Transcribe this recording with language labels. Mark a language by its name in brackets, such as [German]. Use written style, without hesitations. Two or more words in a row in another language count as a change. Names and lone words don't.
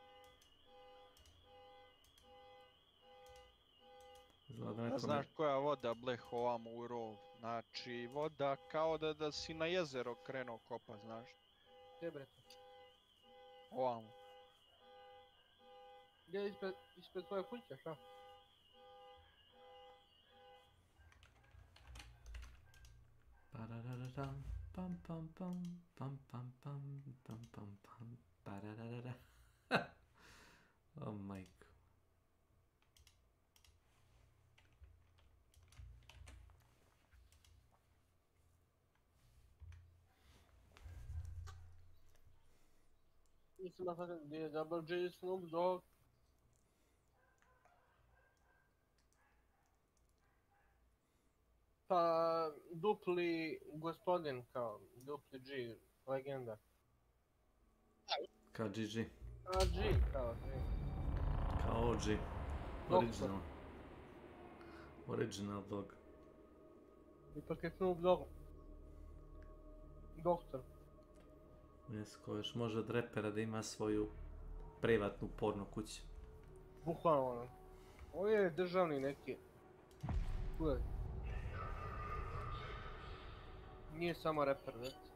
[Bosnian] Znaš koja voda bleh ovamo u rov? Znači voda kao da si na jezero krenuo kopa, znaš? Gdje bre? Ovamo. Gdje je ispred tvoje kuće, šta? Parararam, pam pam pam, pam pam pam, pam pam pam, pararara. O majko. Mislim da sad gdje je [English] Double G [Bosnian] Snoop Dogg. Pa dupli gospodin kao, dupli G, legenda. Kao GG. A G kao, G. Kao OG. Original. [English] Original dog. [Bosnian] Ipak je Snoop Dogg. Doktor. Jes, ko još može od repera da ima svoju privatnu porno kuću. Bukvalno ono. Ovo je državni neki. Uvijek. Nije samo reper, već.